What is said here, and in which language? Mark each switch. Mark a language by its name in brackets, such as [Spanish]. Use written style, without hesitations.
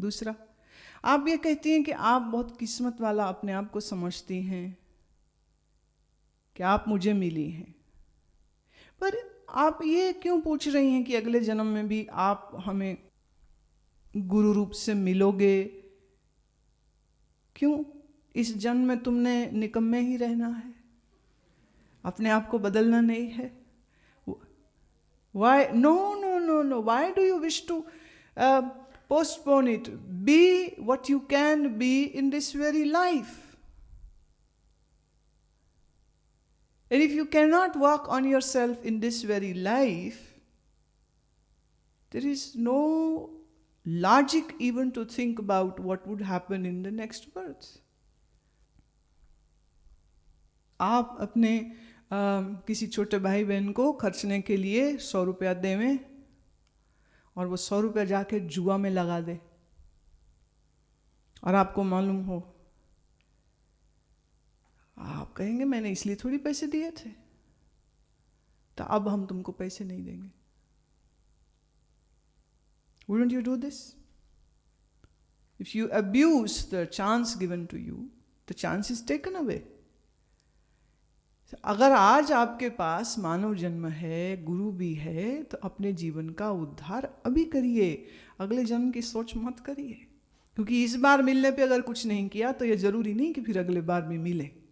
[Hindi] दूसरा, आप ये कहती हैं कि आप बहुत किस्मत वाला अपने आप को समझती हैं कि आप मुझे मिली हैं, पर आप ये क्यों पूछ रही हैं कि अगले जन्म में भी आप हमें गुरु रूप से मिलोगे? क्यों? इस जन्म में तुमने निकम्मे ही रहना है, अपने आप को बदलना नहीं है। [English] Why? No, no, no, no. Why do you wish to postpone it? Be what you can be in this very life. And if you cannot work on yourself in this very life, there is no logic even to think about what would happen in the next birth. [Hindi] आप अपने किसी छोटे भाई बहन को खर्चने के लिए 100 रुपया देवें और वो 100 रुपया जाके जुआ में लगा दे, और आपको मालूम हो, आप कहेंगे मैंने इसलिए थोड़ी पैसे दिए थे, तो अब हम तुमको पैसे नहीं देंगे। [English] Wouldn't you do this? If you abuse the chance given to you, the chance is taken away. [Hindi] अगर आज आपके पास मानव जन्म है, गुरु भी है, तो अपने जीवन का उद्धार अभी करिए, अगले जन्म की सोच मत करिए, क्योंकि इस बार मिलने पे अगर कुछ नहीं किया तो ये जरूरी नहीं कि फिर अगले बार भी मिले।